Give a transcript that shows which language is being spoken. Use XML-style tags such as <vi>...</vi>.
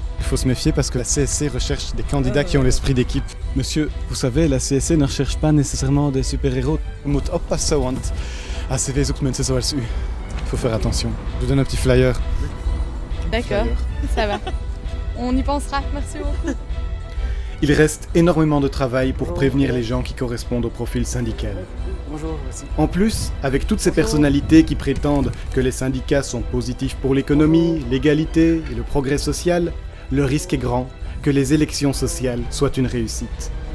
<fr>Il faut se méfier parce que la CSC recherche des candidats qui ont l'esprit d'équipe. Monsieur, vous savez, la CSC ne recherche pas nécessairement des super-héros.</fr> <nl>U moet oppassen, want ACV zoekt mensen zoals u.</nl> <fr>Il faut faire attention. Je vous donne un petit flyer. D'accord, ça va. On y pensera, merci beaucoup. Il reste énormément de travail pour prévenir les gens qui correspondent au profil syndical. Bonjour, merci. En plus, avec toutes ces personnalités qui prétendent que les syndicats sont positifs pour l'économie, l'égalité et le progrès social, le risque est grand que les élections sociales soient une réussite.</fr>